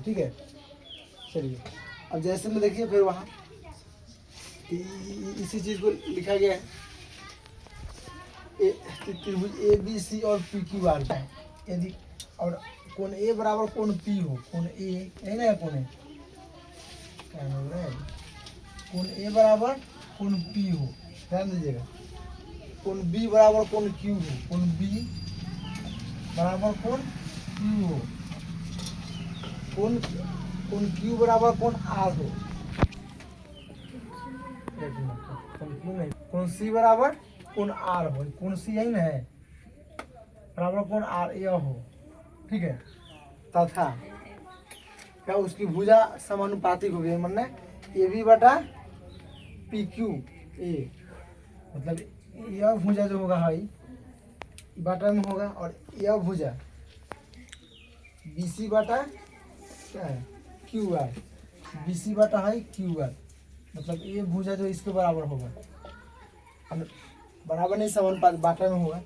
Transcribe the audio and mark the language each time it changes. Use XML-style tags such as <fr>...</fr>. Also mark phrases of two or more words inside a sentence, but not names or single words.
<hi>ठीक है, चलिए अब जैसे में देखिए, फिर वहाँ इसी चीज़ को लिखा गया है। त्रिभुज ABC और PQR है यदि, और कोण A बराबर कोण P हो, कोण A है ना, कोण A क्या बोल रहे हैं, कोण A बराबर कोण P हो, ध्यान दीजिएगा। कोण B बराबर कोण Q हो, कोण B बराबर कोण Q हो, कोण Q बराबर कोण R हो, कोण C बराबर कोण R हो, कोण C यही ना है, बराबर कोण R यह हो। ठीक है, तथा क्या उसकी भुजा समानुपातिक हो गई, मतलब AB बटा PQA, मतलब यह भुजा जो होगा है बाटा में होगा, और यह भुजा BC बटा क्या है QR, BC बटा है QR, मतलब ये भुजा जो इसके बराबर होगा, बराबर नहीं समानुपात बाटा में होगा।</hi>